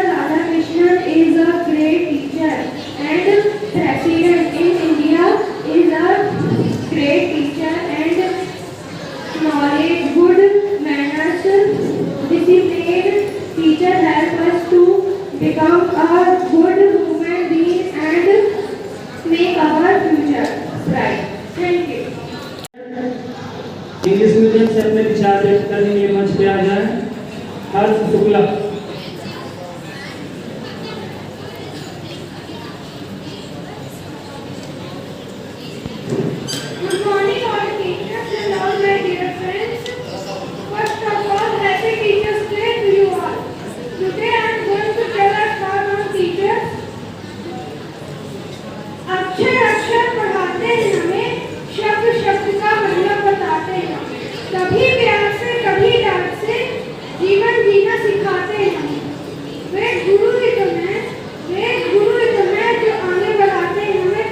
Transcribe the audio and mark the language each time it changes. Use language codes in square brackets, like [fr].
[en] Radhakrishnan is a great teacher and President in India is a great teacher and knowledge, good manners, discipline. Teacher help us to become a good human being and make our future bright. Thank you. [hi] English medium से अपने विचार व्यक्त करने के मंच पे आ जाए। हर्ष Shukla. [en] Good morning all teachers and all my dear friends. First of all, happy Teachers Day to you all. Today I am going to tell us about our teachers. [hi] अक्षर अक्षर पढ़ाते हैं हमें, शब्द शब्द का मतलब बताते हैं, कभी प्यार से कभी डांट से जीवन जीना सिखाते हैं हमें। वे गुरु ही तो हैं, वे गुरु ही तो हैं जो आगे बढ़ाते हैं हमें।